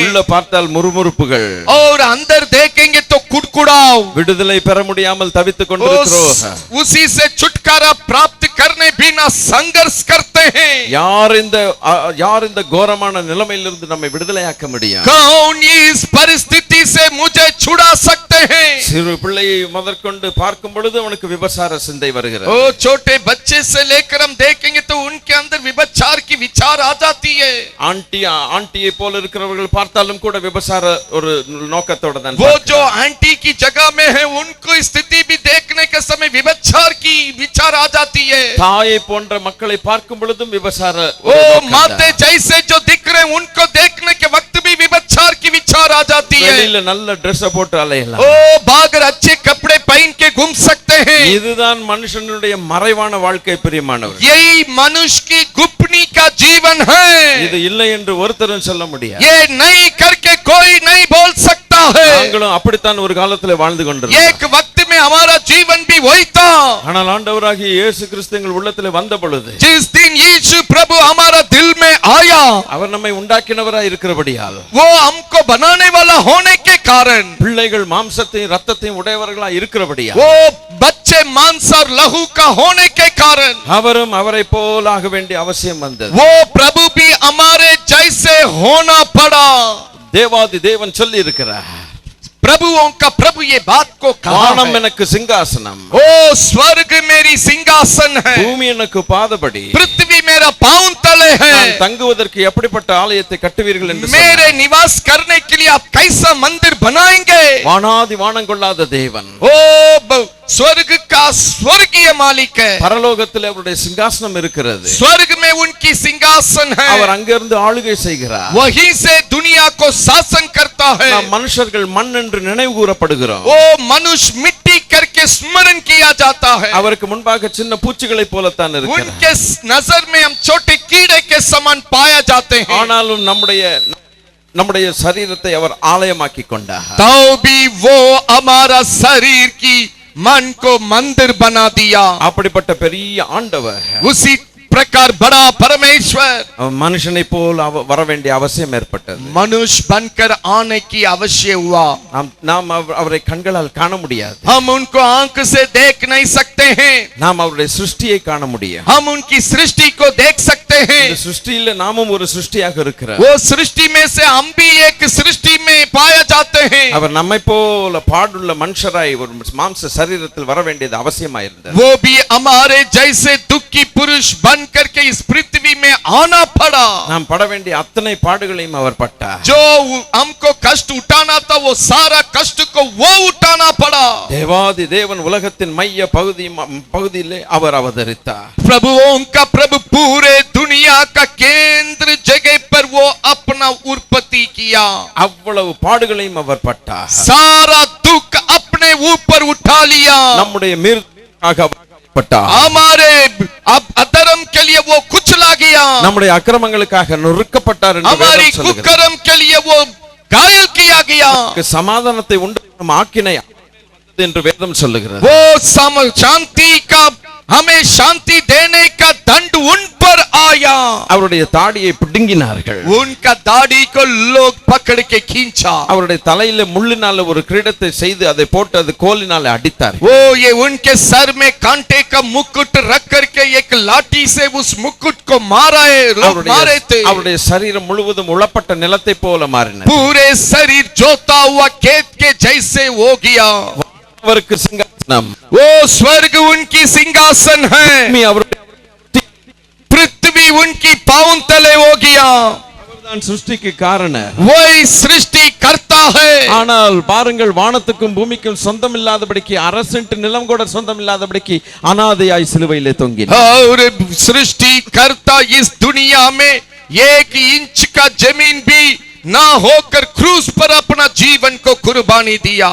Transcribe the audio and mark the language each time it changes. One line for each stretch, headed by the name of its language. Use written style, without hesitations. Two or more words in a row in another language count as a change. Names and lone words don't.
Tamil: உள்ள பார்த்தால் முறுமுறுப்புகள்,
Hindi: और अंदर देखेंगे तो कुड़कुड़ाव,
Tamil: விடுதலை பெற முடியாமல் தவித்துக் கொண்டிருக்கிறோம்.
Hindi: उसी से छुटकारा प्राप्त करने बिना संघर्ष करते हैं।
Tamil: யார் இந்த கோரமான நிலைமையிலிருந்து நம்மை விடுதலையாக்க முடியும்?
Hindi: कौन इस परिस्थिति से मुझे छुड़ा सकते हैं?
Tamil: சிறு பிள்ளையை முதற்கொண்டு பார்க்கும் பொழுது அவனுக்கு விபசார சிந்தை வருகிறது.
Hindi: ओ छोटे बच्चे से लेकर हम देखेंगे तो उनके अंदर विभचार की विचार आ जाती है।
Tamil: ஆண்டியை போல இருக்கிறவர்கள் பார்த்தாலும் கூட விபசார ஒரு நோக்கத்தோட தான்.
Hindi: वो जो आंटी की जगह में है उनको स्थिति भी देखने के समय विभचार की विचार आ जाती है।
Tamil: தாயை போன்ற மக்களை பார்க்கும் பொழுதும் விபசார
Hindi: ओ माते जैसे जो दिख रहे हैं उनको देखने के वक्त भी विभचार की विचार आ जाती है।
Tamil: வெளியில நல்ல Dress போட்டு அலையலாம்,
Hindi: ओ बागर अच्छे कपड़े पहन के घूम सकते हैं।
Tamil: இதுதான் மனுஷனுடைய மறைவான வாழ்க்கை பிரியமானவர்.
Hindi: यही मनुष्य की गुप्तनी का जीवन है।
Tamil: இது இல்லை என்று ஒருத்தரும் சொல்ல முடியாது.
Hindi: ये नहीं करके कोई नहीं बोल सकता है।
Tamil: நாங்களும் அப்படித்தான் ஒரு காலத்திலே வாழ்ந்து கொண்டிருந்தோம்.
Hindi: एक वक्त में हमारा जीवन भी वही था।
Tamil: ஆனால் ஆண்டவராகிய இயேசு கிறிஸ்து எங்கள் உள்ளத்திலே வந்த பொழுது,
Hindi: जिस दिन यीशु प्रभु हमारा दिल में आया,
Tamil: அவர் நம்மை உண்டாக்கினவராய் இருக்கிறபடியால்,
Hindi: वो हमको बनाने वाला होने के कारण,
Tamil: பிள்ளைகள் மாம்சத்தையும் இரத்தத்தையும் உடையவர்களாய் இருக்கிறபடியால்,
Hindi: वो बच्चे मांस और लहू का होने के कारण,
Tamil: அவரும் அவரை போல் ஆக வேண்டிய அவசியம் வந்தது.
Hindi: वो प्रभु भी हमारे जैसे होना पड़ा।
Tamil: தேவாதி தேவன் சொல்லி இருக்கிறார்,
Hindi: प्रभुओं का प्रभु ये बात को कहा
Tamil: வானம்
Hindi: है।
Tamil: எனக்கு சிங்காசனம்,
Hindi: ओ स्वर्ग मेरी सिंहासन है,
Tamil: பூமி எனக்கு பாதபடி,
Hindi: पृथ्वी मेरा पांव तले है।
Tamil: நான் தங்குவதற்கு எப்படிப்பட்ட ஆலயத்தை கட்டுவீர்கள் என்று
Hindi: मेरे
Tamil: சொன்னார்.
Hindi: निवास करने के लिए आप कैसा मंदिर बनाएंगे?
Tamil: வானாதி வானம் கொள்ளாத தேவன்,
Hindi: ओ स्वर्ग का स्वर्गीय मालिक है।
Tamil: பரலோகத்தில் அவருடைய சிங்காசனம் இருக்கிறது.
Hindi: स्वर्ग में उनकी सिंहासन है,
Tamil: அவர் அங்கிருந்து ஆளுகை செய்கிறார்.
Hindi: वहीं से दुनिया को शासन करता है।
Tamil: நாம் மனுஷர்கள் மண் என்று நினைவு கூறப்படுகிறோம்.
Hindi: वो मनुष्य मिट्टी करके स्मरण किया जाता है।
Tamil: அவருக்கு முன்பாக சின்ன பூச்சிகளை போலத்தான் இருக்கிறார்.
Hindi: उनके नजर में हम छोटे कीड़े के समान पाया जाते हैं।
Tamil: ஆனாலும் நம்முடைய சரீரத்தை அவர் ஆலயமாக்கி கொண்டார்.
Hindi: तो भी वो हमारा शरीर की मन को मंदिर बना दिया।
Tamil: அப்படிப்பட்ட பெரிய ஆண்டவர்
Hindi: उसी प्रकार बड़ा परमेश्वर
Tamil: மனுஷனை போல் வர வேண்டிய அவசியம் ஏற்பட்டது.
Hindi: मनुष्य बनकर आने की आवश्यक हुआ।
Tamil: நாம் அவரை கண்களால் காண முடியாது.
Hindi: हम उनको आंख से देख नहीं सकते हैं।
Tamil: நாம் அவருடைய சிருஷ்டியை காண முடியும்.
Hindi: हम उनकी सृष्टि को देख सकते हैं।
Tamil: இந்த சிருஷ்டியில நாமும் ஒரு சிருஷ்டியாக இருக்கிறோம்.
Hindi: वो सृष्टि में से हम भी एक सृष्टि में पाया जाते हैं।
Tamil: அவர் நம்மை போல பாடுள்ள மனுஷராய் ஒரு மாம்ச சரீரத்தில் வர வேண்டியது அவசியமாயிருந்தது.
Hindi: वो भी हमारे जैसे दुखी पुरुष बन करके इस पृथ्वी में आना पड़ा।
Tamil: நாம் பட வேண்டிய அத்தனை பாடுகளையும் அவர் பட்டார்.
Hindi: जो हमको कष्ट उठाना था वो सारा कष्ट को वो उठाना पड़ा।
Tamil: தேவாதி தேவன் உலகத்தின் மைய பகுதியிலே அவர் அவதரித்தார்.
Hindi: प्रभुओं का प्रभु पूरे दुनिया का केंद्र जगह पर वो अपना उत्पत्ति किया।
Tamil: அவ்வளவு பாடுகளையும் அவர் பட்டார்.
Hindi: सारा दुख अपने ऊपर उठा लिया।
Tamil: நம்முடைய மீறுதலுக்காக அவர் பட்டார்.
Hindi: हमारे अधर्म के लिए वो कुचला गया।
Tamil: நம்முடைய அக்கிரமங்களுக்காக நொறுக்கப்பட்டார் என்று
Hindi: हमारी
Tamil: வேதம் சொல்கிறது.
Hindi: कुकर्म के लिए वो घायल किया गया।
Tamil: சமாதானத்தை உண்டாக்கும் ஆக்கினை என்று வேதம் சொல்லுகிறது.
Hindi: वो शांति का हमें शांति देने का दंड उन पर आया।
Tamil: அவருடைய தாடியை பிடுங்கினார்கள்.
Hindi: उनका दाढ़ी को लोग पकड़ के खींचा।
Tamil: அவருடைய தலையில முள்ளினால ஒரு கிரீடத்தை செய்து அதை போட்டு அது கோலினால அடித்தார்கள்.
Hindi: वो ये उनके सर में कांटे का मुकुट रख करके एक लाठी से उस मुकुट को मारा है, लोग मारे थे।
Tamil: அவருடைய சரீரம் முழுவதும் உளப்பட்ட நிலத்தை போல மாறினது.
Hindi: पूरे शरीर जोता हुआ खेत के जैसे हो गया।
Tamil: அவருக்கு சிங்காசனம்,
Hindi: वो स्वर्ग उनकी सिंहासन है, पृथ्वी उनकी पांव तले हो गया।
Tamil: அவர்தான் சிருஷ்டிக்கு காரணர்.
Hindi: वही सृष्टि करता है।
Tamil: ஆனால் பாருங்கள், வானத்துக்கும் பூமிக்கும் சொந்தம் இல்லாதபடிக்கு, அரசென்ட் நிலம் கூட சொந்தம் இல்லாதபடிக்கு அனாதையாய் சிலுவையிலே தொங்கினார்.
Hindi: और सृष्टि करता इस दुनिया में 1 इंच का जमीन भी ना होकर क्रूस पर अपना जीवन को कुर्बानी दिया।